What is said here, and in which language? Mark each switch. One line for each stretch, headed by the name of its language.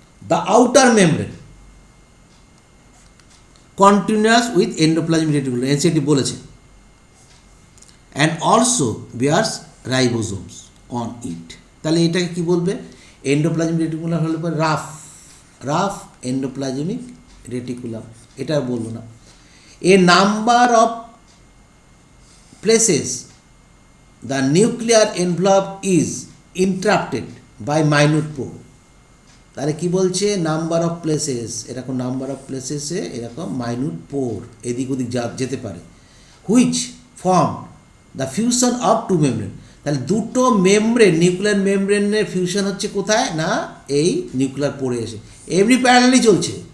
English: the outer membrane continuous with endoplasmic reticulum,
Bangla: NCT বলেছে,
English: And also bears ribosomes on it.
Bangla: তাহলে এটাকে কি বলবে, এন্ডোপ্লাজমিক রেটিকুলাম হলে পরে রাফ এন্ডোপ্লাজমিক রেটিকুলাম, এটা আর বলবো না।
English: A number of places the nuclear envelope is interrupted by minute pore।
Bangla: তাহলে কি বলছে, নাম্বার অফ প্লেসেস, এরকম নাম্বার অফ প্লেসেসে এরকম মাইনিউট পোর এদিক ওদিক যেতে পারে,
English: Which form the fusion of two membrane.
Bangla: তাহলে দুটো মেমব্রেন, নিউক্লিয়ার মেমব্রেনের ফিউশন হচ্ছে কোথায় না, এই নিউক্লিয়ার পোরে এসে এমনি প্যারালালি চলছে।